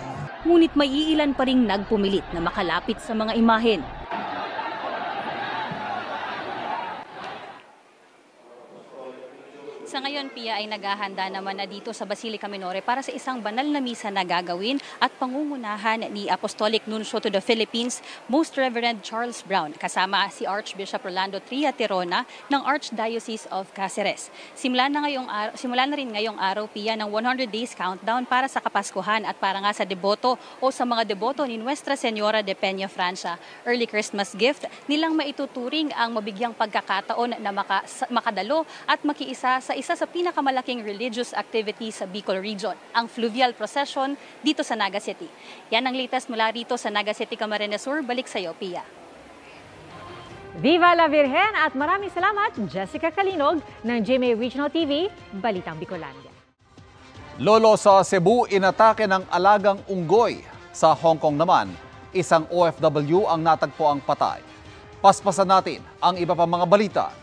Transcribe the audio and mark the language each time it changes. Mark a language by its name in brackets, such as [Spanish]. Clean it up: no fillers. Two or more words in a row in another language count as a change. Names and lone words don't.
[Filipino] Ngunit may iilan pa ring nagpumilit na makalapit sa mga imahen. Sa ngayon, Pia, ay naghahanda naman na dito sa Basilica Minore para sa isang banal na misa na gagawin at pangungunahan ni [English] Apostolic Nuncio to the Philippines, [Filipino] Most Reverend Charles Brown, kasama si Archbishop Rolando Triaterona ng Archdiocese of Cáceres. Simula na rin ngayong araw, Pia, ng [English] 100 days countdown [Filipino] para sa Kapaskuhan at para nga sa deboto o sa mga deboto ni Nuestra Señora de Peña Francia. [English] Early Christmas gift [Filipino] nilang maituturing ang mabigyang pagkakataon na makadalo at makiisa sa isa sa pinakamalaking [English] religious activity [Filipino] sa Bicol Region, ang [English] fluvial procession [Filipino] dito sa Naga City. Yan ang latest mula rito sa Naga City, Camarines Sur. Balik sa iyo, Pia. [Spanish] Viva la Virgen [Filipino] at maraming salamat, Jessica Calinog ng GMA Regional TV, Balitang Bicolandia. Lolo sa Cebu, inatake ng alagang unggoy. Sa Hong Kong naman, isang OFW ang natagpo ang patay. Paspasan natin ang iba pang mga balita.